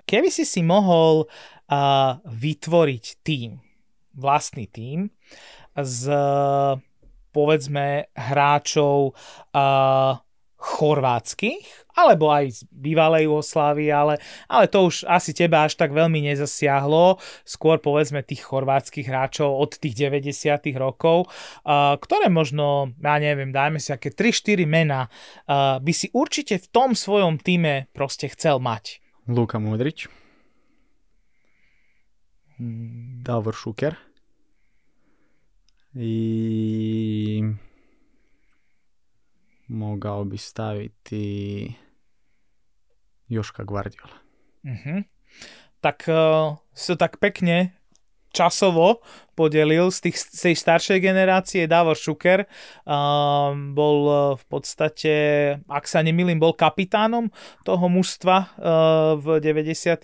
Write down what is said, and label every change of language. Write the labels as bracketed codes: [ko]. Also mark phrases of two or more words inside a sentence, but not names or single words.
[sk] Keby si mohol vytvoriť vlastný tím z povedzme hráčov chorvátskych, alebo aj z bývalej Jugoslávie, ale to už asi teba až tak veľmi nezasiahlo. Skôr povedzme tých chorvátskych hráčov od tých 90. rokov, ktoré možno, ja neviem, dajme si aké 3-4 mená, by si určite v tom svojom týme proste chcel mať. [hr] Luka Modrić, Davor Šuker i mogao bi staviti Joška Gvardiola. [sk] Tak si tak pekne časovo podelil z tej staršej generácie. Davor Šuker bol v podstate, ak sa nemýlim, bol kapitánom toho mužstva v 90.